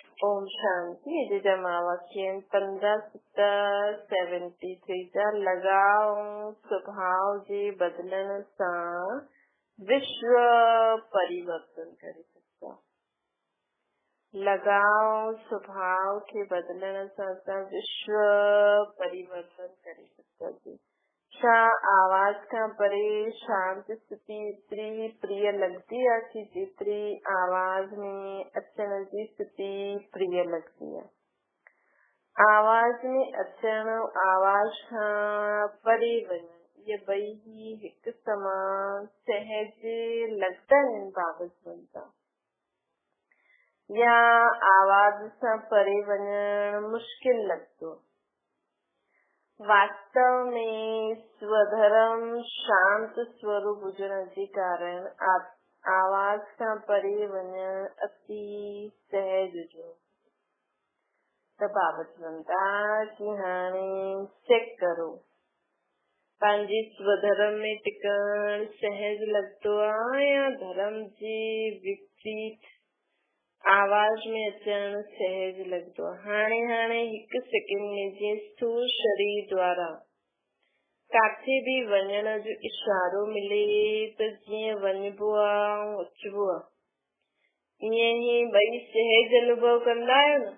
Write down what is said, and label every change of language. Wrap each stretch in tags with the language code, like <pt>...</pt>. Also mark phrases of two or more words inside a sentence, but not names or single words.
<sd>ओम शांति। जमावाक्यम 15-73 लगाओ स्वभाव जे बदलण सां विश्व परिवर्तन करे सघंदा। लगाओ स्वभाव के बदलण सां असां विश्व परिवर्तन करे सघंदासीं। छा आवाज खां परे शांत स्थिति एतिरी प्रिय लॻंदी आहे कि जेतिरी आवाज में अचण जी स्थिति प्रिय लॻंदी आहे। आवाज में अचण आवाज खां परे वञण ये ॿई ही हिकु समान सहज लॻंदा आहिनि बाबतनि सां, या आवाज सां परे वञण मुश्किल लॻंदो। वास्तव में स्वधर्म शांत स्वरूप हुजण जे कारण आवाज खां परे वञण अति सहज हुजो। त बाबत वंदा कि हाणे चेक करो पंहिंजे स्वधर्म में टिकण सहज लॻंदो आहे या धर्म जे विपरीत आवाज में अचण सहज लॻंदो आहे। हाणे हिकु सेकेंड में जीअं स्थूल शरीर द्वारा काथे बि वञण जो इशारो मिले त जीअं वञिबो आहे ऐं अचिबो आहे, ईअं ई ॿई सहज अनुभव कंदा आहियो न।</sd>